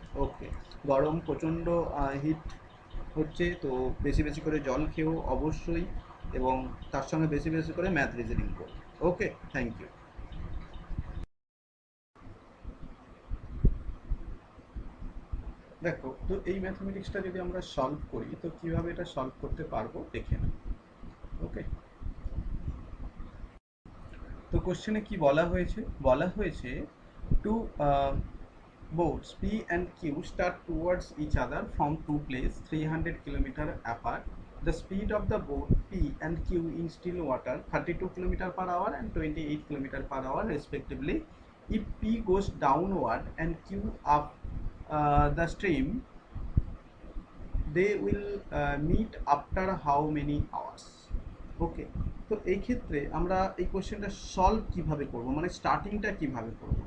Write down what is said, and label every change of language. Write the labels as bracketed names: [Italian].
[Bangla] ওকে, গরম প্রচণ্ড হিট হচ্ছে, তো বেশি বেশি করে জল খেও অবশ্যই, এবং তার সঙ্গে বেশি বেশি করে ম্যাথ রিজনিং করো। ওকে, [English] Thank you. [Bangla] দেখো, তো এই ম্যাথমেটিক্সটা যদি আমরা সলভ করি তো কিভাবে এটা সলভ করতে পারবো দেখে নাও। ওকে, তো কোশ্চেনে কি বলা হয়েছে, বলা হয়েছে [English] Two boats P and Q start towards each other from two places 300 kilometers apart. The speed of the boat P and Q in still water 32 kilometers per hour and 28 kilometers per hour respectively. If P goes downward and Q up the stream, they will meet after how many hours? [Bangla] ওকে, তো এই ক্ষেত্রে আমরা এই কোশ্চেনটা solve কিভাবে করব, মানে স্টার্টিংটা কিভাবে করব।